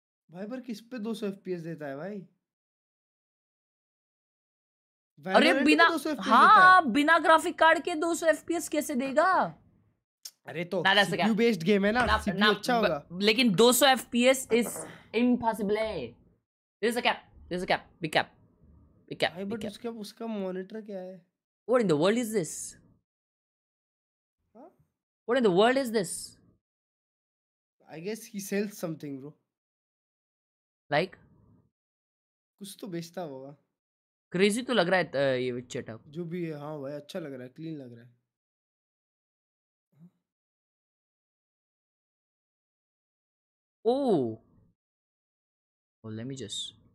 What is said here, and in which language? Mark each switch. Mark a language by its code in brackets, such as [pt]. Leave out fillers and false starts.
[hi] भाई, पर किस पे 200 FPS देता है भाई? अरे बिना, हाँ बिना ग्राफिक कार्ड के 200 FPS कैसे देगा? अरे तो CPU बेस्ड गेम है ना, CPU अच्छा होगा। लेकिन [en] 200 FPS is impossible. This is a cap. Big cap. [hi] भाई बट उसका मॉनिटर क्या है? [en] What in the world is this? What in the world is this? I guess he sells something, bro. Like? [hi] कुछ तो बेचता होगा। क्रेजी तो लग रहा है ये सेटअप। जो भी है, हाँ भाई अच्छा लग रहा है, क्लीन लग रहा है। [en] Oh, let me just